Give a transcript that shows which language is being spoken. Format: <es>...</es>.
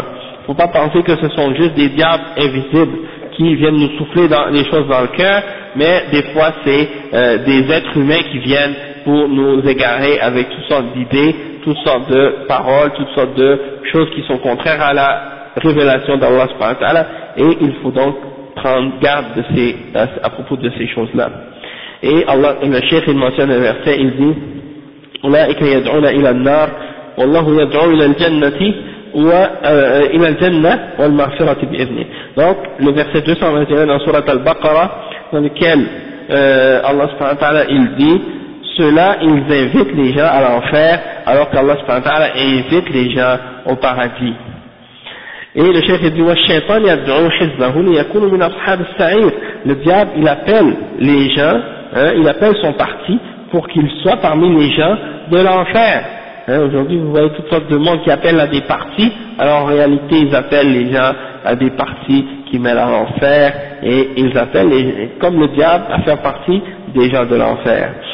<fr>Il ne faut pas penser que ce sont juste des diables invisibles qui viennent nous souffler dans les choses dans le cœur, mais des fois c'est des êtres humains qui viennent pour nous égarer avec toutes sortes d'idées toutes sortes de paroles, toutes sortes de choses qui sont contraires à la révélation d'Allah subhanahu wa ta'ala, et il faut donc prendre garde de ces, à propos de ces choses-là. Et Allah, le Cheikh, il mentionne un verset, il dit</fr> <ar>أولئك يدعون إلى النار والله يدعو إلى الجنة و إلى الجنة والمغفرة بإذنه.</ar> <fr>Donc le verset 221 dans sourate Al-Baqarah, dans lequel Allah subhanahu wa ta'ala il dit, ceux-là ils invitent les gens à l'enfer alors qu'Allah subhanahu wa ta'ala invite les gens au paradis. Et le chef dit,</fr> <ar>والشيطان يدعو حزبه ليكون من أصحاب السعير.</ar> <fr>Le diable il appelle les gens, hein, il appelle son parti pour qu'il soit parmi les gens de l'enfer. Hein, aujourd'hui, vous voyez toutes sortes de monde qui appellent à des parties, alors en réalité, ils appellent les gens à des parties qui mènent à l'enfer, et ils appellent, comme le diable, à faire partie des gens de l'enfer.</fr>